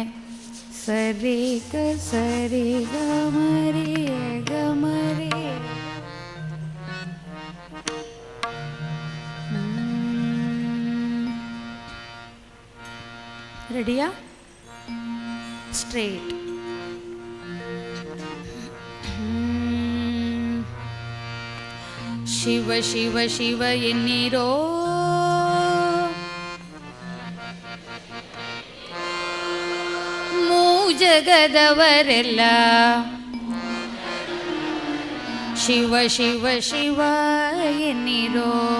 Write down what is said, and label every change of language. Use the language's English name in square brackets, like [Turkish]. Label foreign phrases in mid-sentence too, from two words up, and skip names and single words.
[Kannada] ಸರಿ ಗ ಸರಿ ಗ ಮರಿ ಗ ಮರಿ. ರೆಡಿಯಾ? ಸ್ಟ್ರೇಟ್. ಶಿವ ಶಿವ ಶಿವ ಎನ್ನಿರೋ, ಜಗದವರೆಲ್ಲ ಶಿವ ಶಿವ ಶಿವ ಎನ್ನಿರೋ,